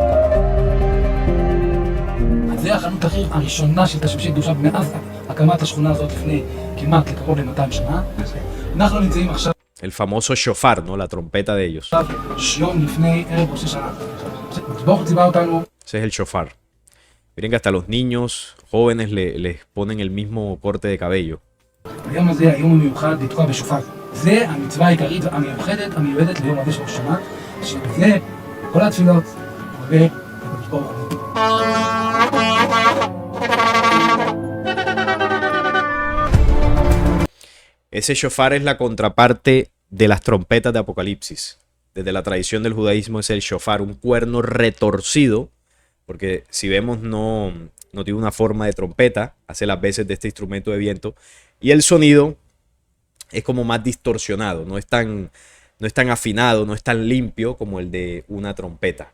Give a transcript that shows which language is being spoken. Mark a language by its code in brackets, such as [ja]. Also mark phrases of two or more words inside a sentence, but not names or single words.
[es] El famoso shofar, ¿no? La trompeta de ellos. Ese es el shofar. Miren que hasta los niños jóvenes les ponen el mismo corte de cabello. [he] היום הזה, היום המיוחד לתקוע בשופר. זה המצווה העיקרית המיוחדת המיועדת ליום הזה של השנה, שבזה כל התפילות עולה לקדוש ברוך הוא. [es] Ese shofar es la contraparte de las trompetas de Apocalipsis. Desde la tradición del judaísmo es el shofar, un cuerno retorcido, porque si vemos no tiene una forma de trompeta, hace las veces de este instrumento de viento, y el sonido es como más distorsionado, no es tan afinado, no es tan limpio como el de una trompeta.